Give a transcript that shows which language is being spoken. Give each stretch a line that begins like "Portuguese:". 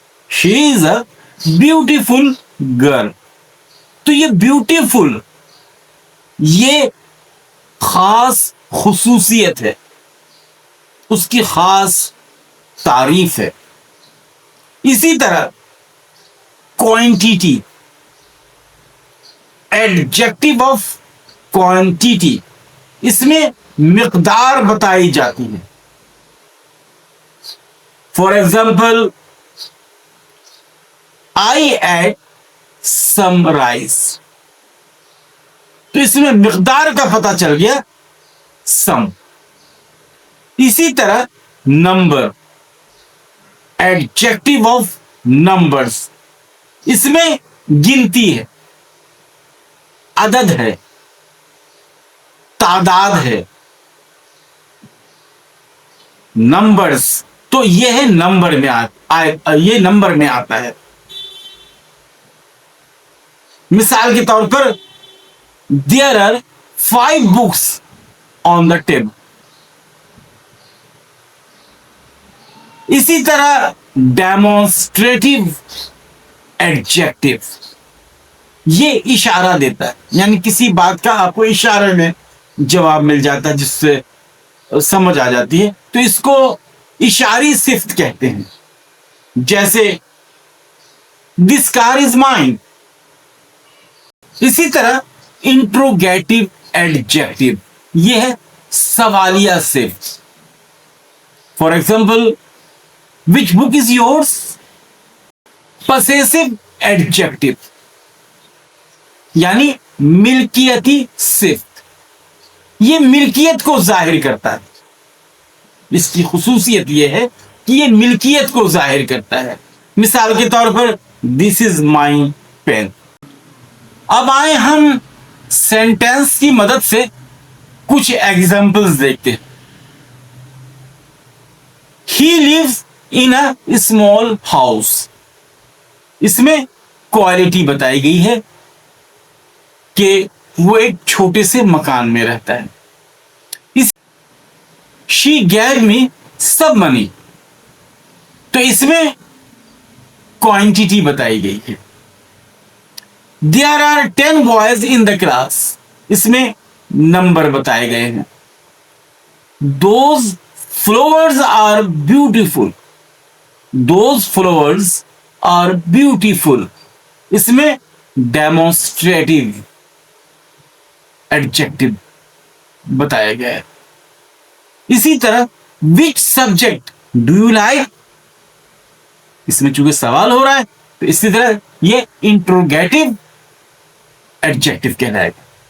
English: She is a beautiful girl.
Urdu: تو یہ beautiful یہ خاص خصوصیت ہے، اس کی خاص تعریف ہے. اسی طرح کوانٹیٹی. ایڈجیکٹو آف کوانٹیٹی، اس میں مقدار بتائی جاتی ہے.
English: For example I ate some rice.
Urdu: تو اس میں مقدار کا پتہ چل گیا، سم. اسی طرح نمبر. ایڈجیکٹو آف نمبرز، اس میں گنتی ہے، عدد ہے، تعداد ہے. نمبرز تو یہ ہے نمبر میں یہ نمبر میں آتا ہے. مثال کے طور پر
English: there are 5 books on the table.
Urdu: اسی طرح ڈیمونسٹریٹو ایڈجیکٹو، یہ اشارہ دیتا ہے. یعنی کسی بات کا آپ کو اشارے میں جواب مل جاتا ہے جس سے سمجھ آ جاتی ہے، تو اس کو اشاری صفت کہتے ہیں. جیسے
English: this car is mine.
Urdu: اسی طرح انٹروگیٹو ایڈجیکٹو، یہ ہے سوالیہ صفت.
English: For example which book is yours.
Urdu: پسیسو adjective یعنی ملکیتی صفت، یہ ملکیت کو ظاہر کرتا ہے. اس کی خصوصیت یہ ہے کہ یہ ملکیت کو ظاہر کرتا ہے. مثال کے طور پر
English: This is my pen.
Urdu: اب آئے ہم سینٹینس کی مدد سے کچھ ایگزامپلز دیکھتے ہیں.
English: He lives in a small house.
Urdu: اس میں کوالٹی بتائی گئی ہے کہ وہ ایک چھوٹے سے مکان میں رہتا ہے.
English: She gave me some money.
Urdu: تو اس میں کوانٹیٹی بتائی گئی ہے.
English: There are 10 boys in the class.
Urdu: اس میں نمبر بتائے گئے ہیں.
English: Those flowers are beautiful. Those flowers are beautiful.
Urdu: اس میں demonstrative adjective بتایا گیا ہے. اسی طرح
English: which subject do you like؟
Urdu: اس میں چونکہ سوال ہو رہا ہے تو اسی طرح یہ interrogative adjective کہلائے گا.